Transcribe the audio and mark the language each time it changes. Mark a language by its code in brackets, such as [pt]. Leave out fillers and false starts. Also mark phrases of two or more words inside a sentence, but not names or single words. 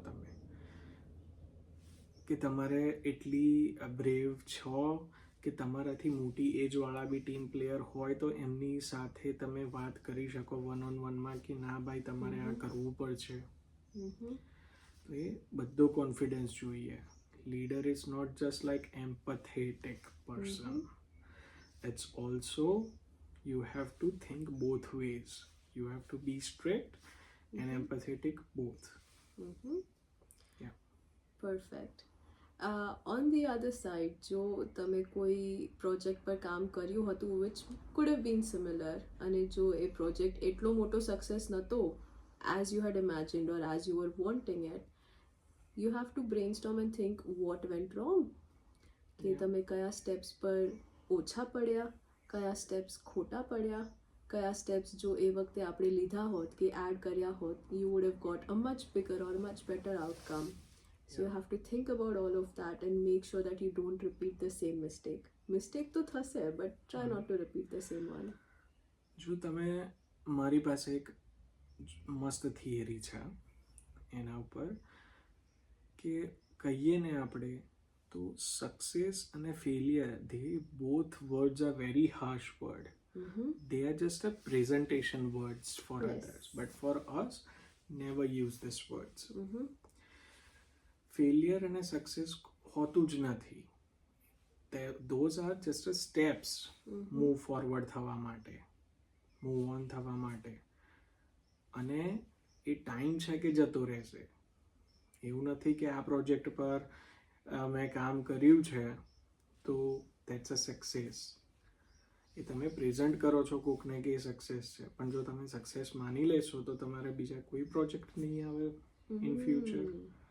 [gu] તમે કે તમારે એટલી બ્રેવ છો કે તમારાથી મોટી એજવાળા બી [en] team player [gu] હોય તો એમની સાથે તમે વાત કરી શકો [en] one on one [gu] કે ના ભાઈ તમારે આ કરવું પડશે. તો એ બધો કોન્ફિડન્સ જોઈએ. [en] leader is not just like empathetic person, it's also you have to think both ways. You have to be strict and empathetic both. Yeah. Perfect. On the other side, [gu] જો તમે કોઈ પ્રોજેક્ટ પર કામ કર્યું હતું [en] which could have been similar, [gu] અને જો એ પ્રોજેક્ટ એટલો મોટો સક્સેસ નહોતો [en] as you had imagined or as you were wanting it, you have to brainstorm and think what went wrong. [gu] કે તમે કયા સ્ટેપ્સ પર ઓછા પડ્યા, કયા સ્ટેપ્સ ખોટા પડ્યા, કયા સ્ટેપ્સ જો એ વખતે આપણે લીધા હોત કે એડ કર્યા હોત, [en] you would have got a much bigger or much better outcome. So you have to think about all of that and make sure that you don't repeat the same mistake. [gu] Mistake તો થશે, [en] but try not to repeat the same one. [gu] જો તમે, મારી પાસે એક મસ્ત થિયરી છે એના ઉપર કે કહીએ ને આપણે તો સક્સેસ અને ફેલિયર, [en] they both words are very harsh word. They are just a presentation words for others, but for us never use these words. [gu] ફેલિયર અને સક્સેસ હોતું જ નથી. [en] those are just a steps move forward [gu] થવા માટે, [en] move on [gu] થવા માટે. અને એ ટાઈમ છે કે જતો રહેશે. એવું નથી કે આ પ્રોજેક્ટ પર મેં કામ કર્યું છે તો [en] that's a success. [gu] એ તમે પ્રેઝન્ટ કરો છો કોકને કે એ સક્સેસ છે, પણ જો તમે સક્સેસ માની લેશો તો તમારે બીજા કોઈ પ્રોજેક્ટ નહીં આવે [en] in future.